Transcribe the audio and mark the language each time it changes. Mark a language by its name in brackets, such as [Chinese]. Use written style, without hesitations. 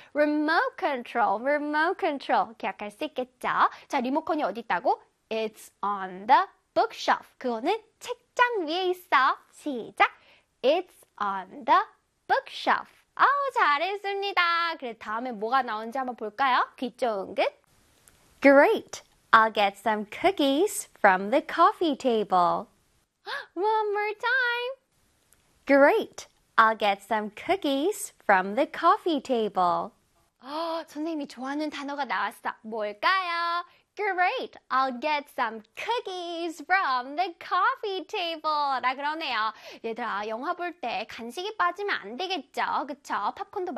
[English] Remote control, remote control. [Korean] 기억할 수 있겠죠? 자, 리모컨이 어디 있다고? [English] It's on the bookshelf. [Korean] 그거는 책장 위에 있어. 시작. [English] It's on the bookshelf. [Korean] 아우, 잘했습니다. 그래, 다음에 뭐가 나오는지 한번 볼까요? 귀 좋은 긋. [English] Great! I'll get some cookies from the coffee table. One more time. Great! I'll get some cookies from the coffee table. [Korean] 선생님이 좋아하는 단어가 나왔어. 뭘까요? [English] Great! I'll get some cookies from the coffee table! [Korean] 라 그러네요. 얘들아, 영화 볼때 간식이 빠지면 안 되겠죠? 그쵸? 팝콘도 맛있어.